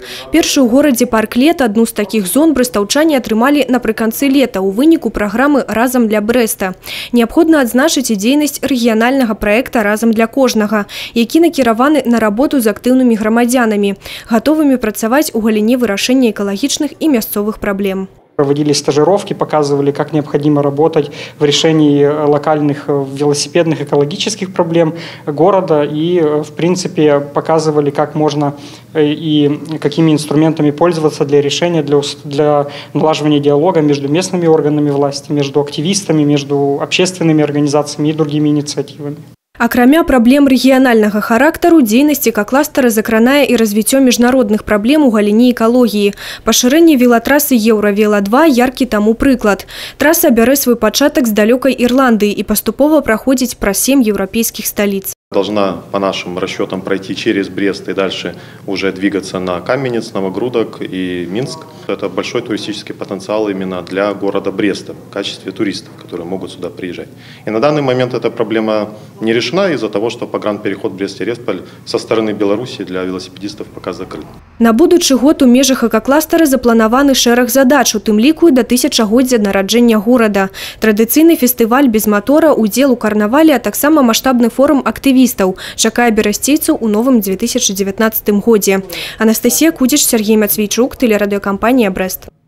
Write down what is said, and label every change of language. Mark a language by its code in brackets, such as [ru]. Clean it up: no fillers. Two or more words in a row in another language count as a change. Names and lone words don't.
[be] Першы ў горадзе парк лет, адну з такіх зон брэстаўчане атрымалі напрыканцы лета ў выніку праграмы «Разам для Брэста». Неабходна адзначыць і дзейнасць рэгіянальнага праекта «Разам для кожнага», які накіраваны на работу з актыўнымі грамадзянамі, гатовымі працаваць у галіне вырашэння экалагічных і мясцовых праблем. [ru] Проводили стажировки, показывали, как необходимо работать в решении локальных велосипедных экологических проблем города и, в принципе, показывали, как можно и какими инструментами пользоваться для решения, для налаживания диалога между местными органами власти, между активистами, между общественными организациями и другими инициативами. [be] Акрамя праблем рэгіянальнага характару, дзейнасць экакластера закранае і развіццё міжнародных праблем у галіне экалогіі. Пашырэнне велатрасы Еўравела-2 яркі таму прыклад. Траса бярэ свой пачатак з далёкай Ірландыі і паступова праходзіць праз 7 еўрапейскіх сталіц. [ru] Должна, по нашим расчетам, пройти через Брест и дальше уже двигаться на Каменец, Новогрудок и Минск. Это большой туристический потенциал именно для города Бреста в качестве туристов, которые могут сюда приезжать. И на данный момент эта проблема не решена из-за того, что погранпереход Брест-Тирасполь со стороны Беларуси для велосипедистов пока закрыт. [be] На будучы год у межах экакластера запланаваны шэраг задач, у тым ліку і да 1000-годдзя нараджэння горада. Традыцыйны фестываль без мотора, удзел у карнавале, а таксама маштабны форум актывістаў чакае берасцейцаў у новым 2019 годзе. Анастасія Кудзіч, Сергей Мацвейчук, тэлерадыёкампанія «Брэст».